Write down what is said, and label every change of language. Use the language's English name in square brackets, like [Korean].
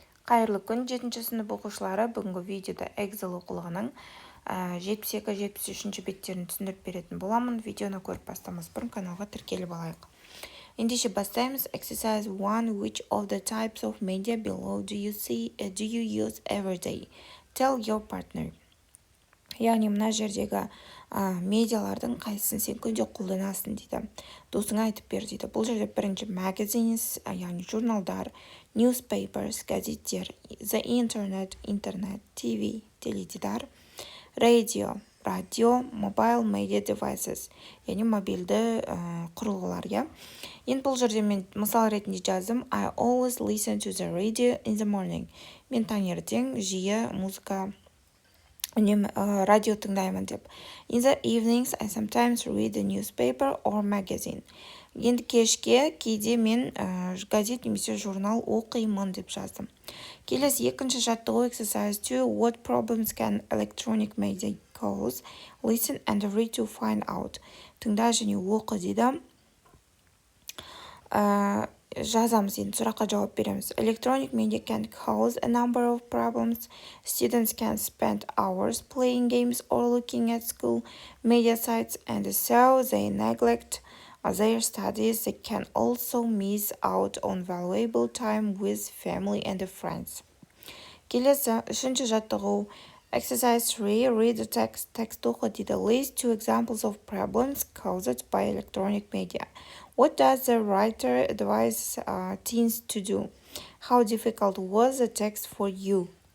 [Kazakh] Қайырлы күн, 7-ші сынып оқушылары. Бүгінгі видеода Эксел оқулығының 72-73 беттерін түсіндіріп беретін боламын. Видеоны көріп бастамас бұрын каналға тіркеліп алайық. Ендеше бастаймыз. Exercise 1. [English] Which of the types of media below do you use every day? Tell your partner. [Kazakh] Яғни мына жердегі медиалардың қайсысын сен күнде қолданасың дейді. Досыңа айтып бер дейді. Бұл жерде бірінші magazines, яғни журналдар, newspapers, газеттер, the internet, TV, теледидар, радио, [English] mobile media devices, [Kazakh] яғни мобильді құрылғылар, иә. Енді бұл жерде мен мысал ретінде жаздым. [English] I always listen to the radio in the morning. [Kazakh] Мен таңертең жиі музыка радио тыңдаймын деп. [English] In the evenings, I sometimes read the newspaper or magazine. [Kazakh] Енді кешке кейде мен газет немесе журнал оқимын деп жаздым. Келесі екінші жаттығу exercise 2. [English] What problems can electronic media cause? Listen and read to find out. [Kazakh] Тыңда және оқы дейді. Жазамыз, енді сұраққа жауап береміз. [English] Electronic media can cause a number of problems. Students can spend hours playing games or looking at school media sites, and so they neglect their studies. They can also miss out on valuable time with family and friends. [Kazakh] Келесі үшінші жаттығу exercise 3. [English] Read the text. [Kazakh] Text оқы дейді. [English] List 2 examples of problems caused by electronic media. What does the writer advise teens to do? How difficult was the text for you?